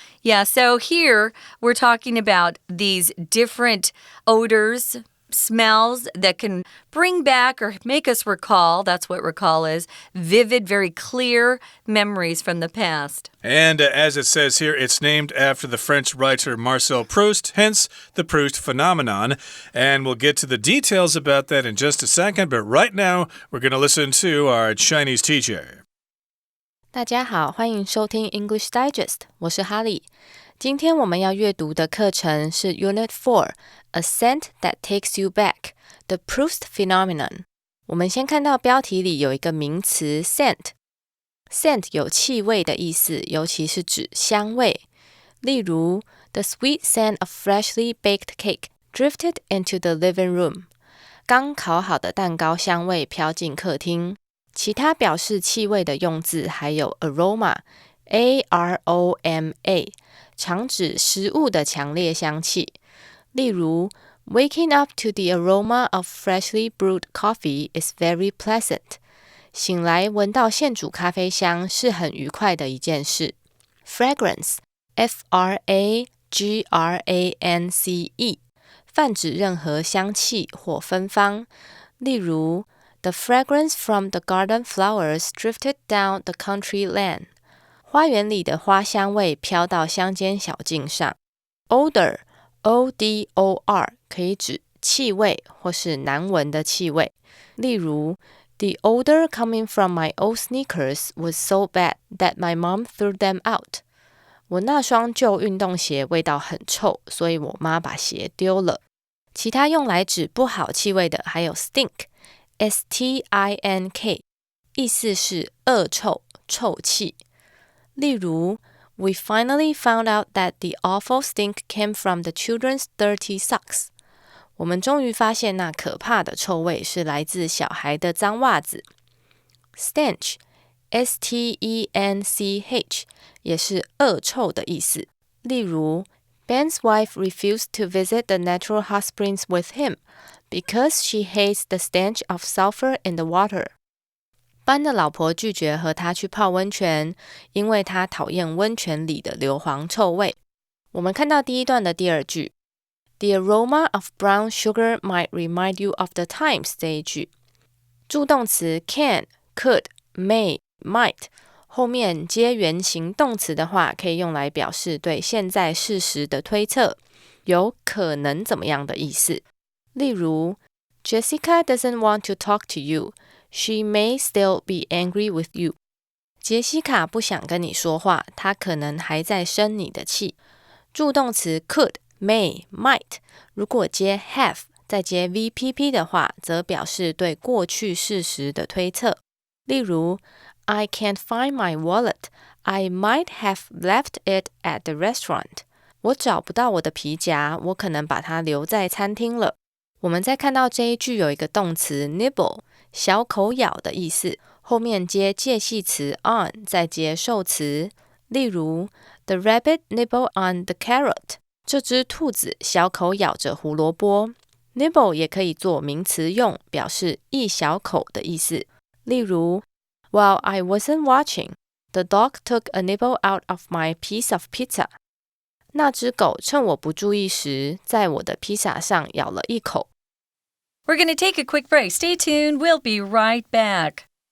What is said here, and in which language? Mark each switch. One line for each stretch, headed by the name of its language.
English: Yeah, so here we're talking about these different odors, smells that can bring back or make us recall, that's what recall is, vivid, very clear memories from the past. And as it says here, it's named after the French writer Marcel Proust, hence the Proust phenomenon. And we'll get to the details about that in just a second, but right now we're going to listen to our Chinese teacher.
Chinese: 大家好，欢迎收听 English Digest， 我是哈利。今天我们要阅读的课程是 Unit4, A Scent That Takes You Back, The Proust Phenomenon. 我们先看到标题里有一个名词 scent。scent 有气味的意思，尤其是指香味。例如
English: The sweet scent of freshly baked cake drifted into the living room.
Chinese: 刚烤好的蛋糕香味飘进客厅。其他表示气味的用字还有 aroma, A-R-O-M-A, 常指食物的强烈香气。例如
English: Waking up to the aroma of freshly brewed coffee is very pleasant.
Chinese: 醒来闻到现煮咖啡香是很愉快的一件事。 Fragrance, F-R-A-G-R-A-N-C-E, 泛指任何香气或芬芳。例如
English: The fragrance from the garden flowers drifted down the country lane.
Chinese: 花园里的花香味飘到乡间小径上。 Odor, O-D-O-R, 可以指气味或是难闻的气味。例如
English: The odor coming from my old sneakers was so bad that my mom threw them out.
Chinese: 我那双旧运动鞋味道很臭，所以我妈把鞋丢了。其他用来指不好气味的还有 stink.S-T-I-N-K, 意思是恶臭、臭气。例如
English: We finally found out that the awful stink came from the children's dirty socks.
Chinese: 我们终于发现那可怕的臭味是来自小孩的脏袜子。 Stench, S-T-E-N-C-H, 也是恶臭的意思。例如
English: Ben's wife refused to visit the natural hot springs with him.Because she hates the stench of sulfur in the water.
Chinese: 班的老婆拒绝和他去泡温泉，因为他讨厌温泉里的硫磺臭味。我们看到第一段的第二句
English: The aroma of brown sugar might remind you of the times
Chinese: 这一句。助动词
English: can, could, may, might
Chinese: 后面接原形动词的话，可以用来表示对现在事实的推测，有可能怎么样的意思。例如
English: Jessica doesn't want to talk to you. She may still be angry with you.
Chinese: 杰西卡不想跟你说话，她可能还在生你的气。助动词 could、may、might， 如果接 have 再接 VPP 的话，则表示对过去事实的推测。例如
English: I can't find my wallet. I might have left it at the restaurant.
Chinese: 我找不到我的皮夹，我可能把它留在餐厅了。我们再看到这一句有一个动词 nibble， 小口咬的意思，后面接介系词 on， 再接受词。例如
English: The rabbit nibbled on the carrot.
Chinese: 这只兔子小口咬着胡萝卜。Nibble 也可以做名词用，表示一小口的意思。例如
English: While I wasn't watching, the dog took a nibble out of my piece of pizza.
Chinese: 那只狗趁我不注意时，在我的披萨上咬了一口。
English: We're going to take a quick break. Stay tuned. We'll be right back.